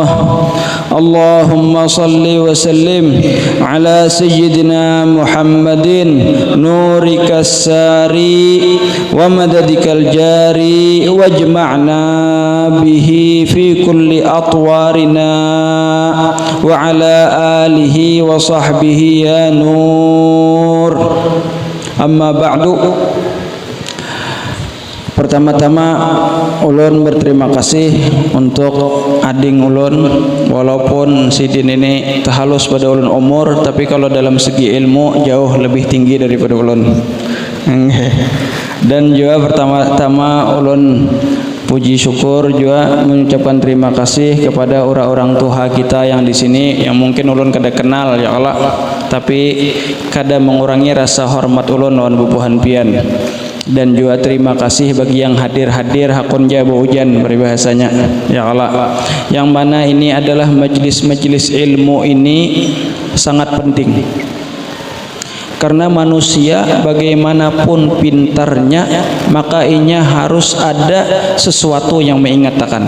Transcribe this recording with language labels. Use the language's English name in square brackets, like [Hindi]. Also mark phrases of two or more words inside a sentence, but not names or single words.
[Arabic] اللهم صل وسلم على سيدنا محمد نورك الساري ومددك الجاري واجمعنا به في كل أطوارنا وعلى آله وصحبه يا نور. أما بعد. [Banjar] Pertama-tama ulun berterima kasih untuk ading ulun, walaupun sidin ini terhalus pada ulun umur, tapi kalau dalam segi ilmu jauh lebih tinggi daripada ulun. Dan juga pertama-tama ulun puji syukur juga mengucapkan terima kasih kepada orang-orang tua kita yang di sini, yang mungkin ulun kada kenal [Arabic] يا الله, [Banjar] tapi kada mengurangi rasa hormat ulun lawan bubuhan pian. Dan juga terima kasih bagi yang hadir-hadir hakun jabu hujan peribahasanya [Arabic] يا الله, [Banjar] yang mana ini adalah majlis-majlis ilmu ini sangat penting, karena manusia bagaimanapun pintarnya maka inya harus ada sesuatu yang mengingatkan.